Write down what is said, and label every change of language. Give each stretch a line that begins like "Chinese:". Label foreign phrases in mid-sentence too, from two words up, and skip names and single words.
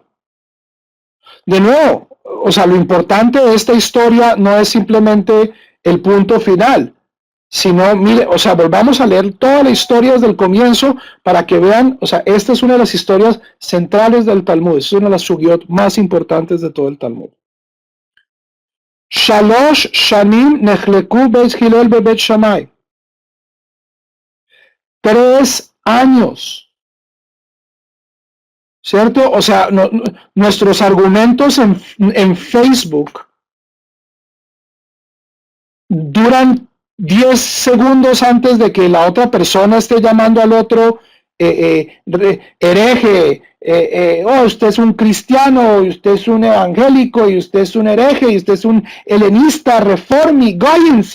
Spanish: De nuevo, o sea, lo importante de esta historia no es simplemente el punto final, sino, mire, o sea, volvamos a leer toda la historia desde el comienzo para que vean, o sea, esta es una de las historias centrales del Talmud, es una de las sugiot más importantes de todo el Talmud.
Hebrew: שלוש שנים נחלקו בית הלל ובית שמאי.
Spanish: 3 años, ¿cierto? O sea, nuestros argumentos en Facebook duran 10 segundos antes de que la otra persona esté llamando al otro hereje, usted es un cristiano, y usted es un evangélico, y usted es un hereje, y usted es un helenista, reformi, goyens.